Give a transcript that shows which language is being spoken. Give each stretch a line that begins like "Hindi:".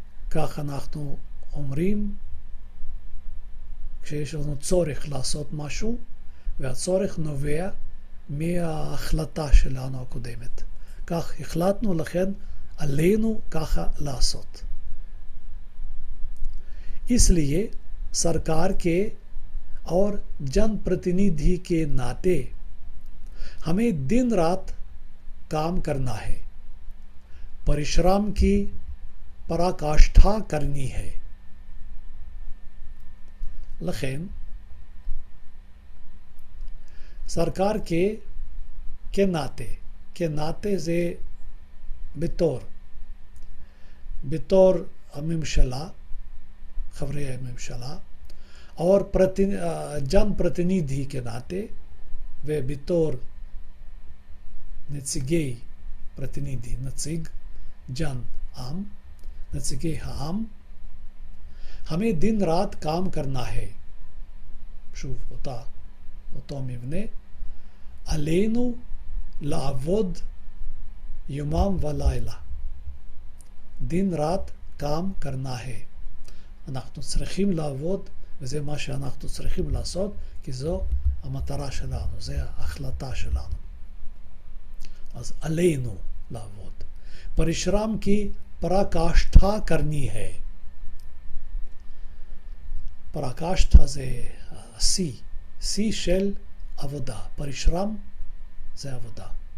Hebrew: כך אנחנו אומרים כשיש לנו צורך לעשות משהו, והצורך נובע מההחלטה שלנו הקודמת. כך החלטנו, לכן עלינו ככה לעשות.
Hindi: इसलिए सरकार के और जनप्रतिनिधि के नाते हमें दिन रात काम करना है, परिश्रम की पराकाष्ठा करनी है.
Hebrew: לכן
Hindi: सरकार के नाते
Hebrew: זה בתור, בתור הממשלה, חברי הממשלה,
Hindi: और जन प्रतिनिधि के नाते
Hebrew: ובתור נציגי
Hindi: प्रतिनिधि,
Hebrew: נציג,
Hindi: जन आम,
Hebrew: नचिगे העם,
Hindi: हमें दिन रात काम करना है.
Hebrew: שוב, אותו מבנה. עלינו לעבוד יומם ולילה.
Hindi: דין ראט काम करना है.
Hebrew: אנחנו צריכים לעבוד, וזה מה שאנחנו צריכים לעשות, כי זו המטרה שלנו, זו ההחלטה שלנו. אז עלינו לעבוד.
Hindi: परिश्रम की पराकाष्ठा करनी है.
Hebrew: पराकाष्ठा זה שיא של עבודה. परिश्रम זה עבודה.